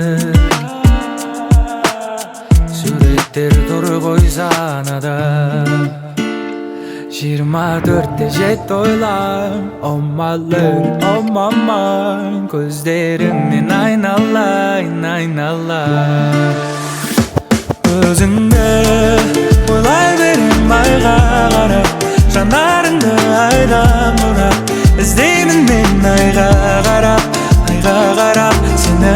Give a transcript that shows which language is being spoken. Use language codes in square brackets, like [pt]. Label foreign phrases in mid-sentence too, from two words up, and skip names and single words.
[kk] суреттер тұр ғой санада. 24-те жетті ойлам, [en] oh my love, oh my mind, [kk] көздеріңнен айналайын, айналайын. Өзіңді ойлай берем айға қарап, жанарыңды айдан бұрап, іздеймін мен айға қарап, айға қарап сені.